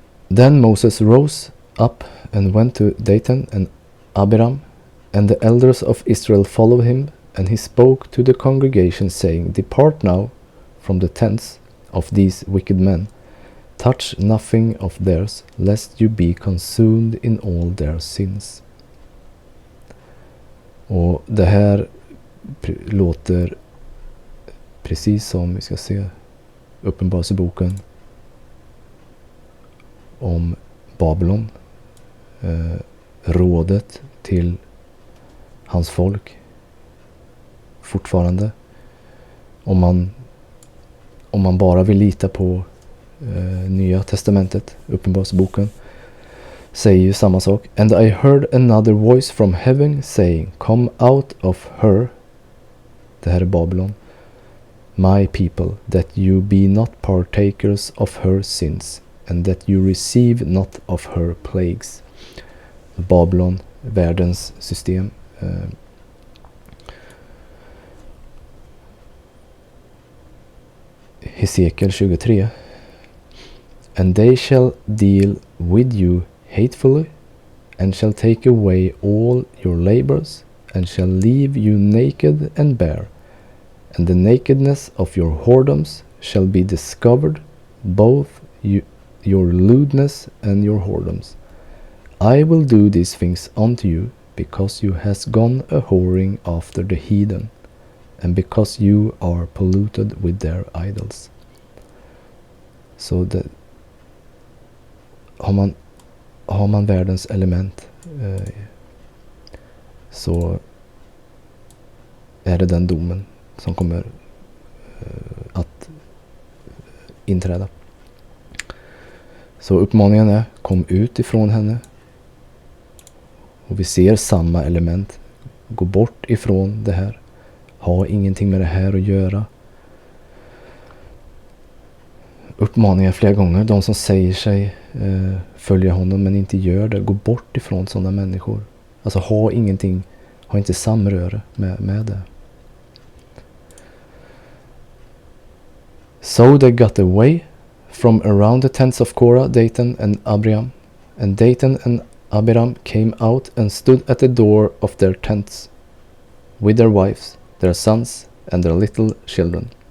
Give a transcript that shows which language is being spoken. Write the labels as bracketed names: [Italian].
[English] Then Moses rose up and went to Dathan and Abiram, and the elders of Israel followed him, and he spoke to the congregation, saying, depart now from the tents of these wicked men. Touch nothing of theirs, lest you be consumed in all their sins. [Swedish] Och det här låter precis som, vi ska se, Uppenbarelseboken om Babylon, rådet till hans folk fortfarande. Om man bara vill lita på Nya testamentet, Uppenbarelseboken, säger ju samma sak. [English] And I heard another voice from heaven saying, come out of her, [Swedish] det här är Babylon, [English] my people, that you be not partakers of her sins, and that you receive not of her plagues. [Swedish] Babylon, världens system. [English] Hesekiel 23. And they shall deal with you hatefully, and shall take away all your labors, and shall leave you naked and bare, and the nakedness of your whoredoms shall be discovered, both your lewdness and your whoredoms. I will do these things unto you, because you has gone a whoring after the heathen, and because you are polluted with their idols. [Swedish] Så har man världens element, så är det den domen som kommer att inträda. Så uppmaningen är, kom ut ifrån henne. Och vi ser samma element. Gå bort ifrån det här. Ha ingenting med det här att göra. Uppmaningar flera gånger. De som säger sig följa honom men inte gör det. Gå bort ifrån sådana människor. Alltså ha inte samröre med det. [English] So they got away from around the tents of Korach, Dathan and Abiram. And Dathan and Abiram came out and stood at the door of their tents with their wives, their sons, and their little children.